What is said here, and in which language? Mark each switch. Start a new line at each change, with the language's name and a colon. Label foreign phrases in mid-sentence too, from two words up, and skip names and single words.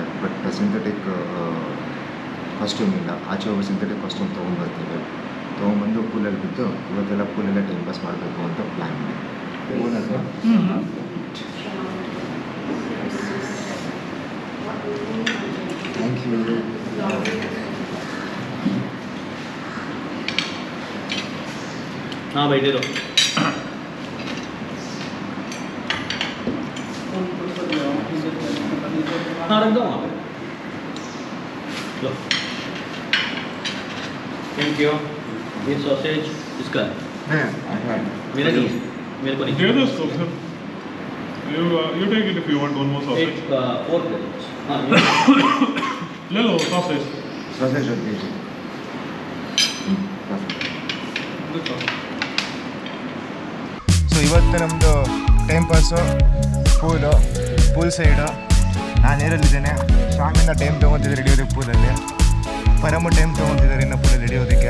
English: but synthetic costume
Kannada: ಇಲ್ಲ. ಆಚೆ ಹೋಗಿ
English: synthetic costume
Kannada: ತೊಗೊಂಬರ್ತೀವಿ. ತೊಗೊಂಬಂದು ಪೂಲಲ್ಲಿ ಬಿದ್ದು ಇವತ್ತೆಲ್ಲ ಪೂಲಲ್ಲೇ
English: time pass
Kannada: ಮಾಡಬೇಕು ಅಂತ ಪ್ಲ್ಯಾನ್ ಮಾಡಿ.
English: thank you.
Hindi: हाँ भाई दे दो. हाँ रख दो वहाँ पे. लो.
English: thank you.
Hindi: ये सॉसेज इसका है. मेरा नहीं है. मेरे को नहीं. दे दो उसको सर.
English: You take it if you want one more sausage.
Hindi: एक फोर्क दे दो. हाँ ले लो sausage.
Kannada: ಸಾಸೇಜ್ ಒಂದು ಕೆ ಜಿ. ಸೊ ಇವತ್ತು ನಮ್ಮದು
English: time pass pool side.
Kannada: ನಾನು ನೀರಲ್ಲಿದ್ದೇನೆ. ಶಾಮಿಂದ ಟೈಮ್ ತೊಗೊತಿದ್ದೆ ಹಿಡಿಯೋದಕ್ಕೆ ಪೂಲಲ್ಲಿ. ಪರಮು ಟೈಮ್ ತೊಗೊತಿದ್ದಾರೆ ಇನ್ನು ಪೂಲಲ್ಲಿ ಹಿಡಿಯೋದಕ್ಕೆ.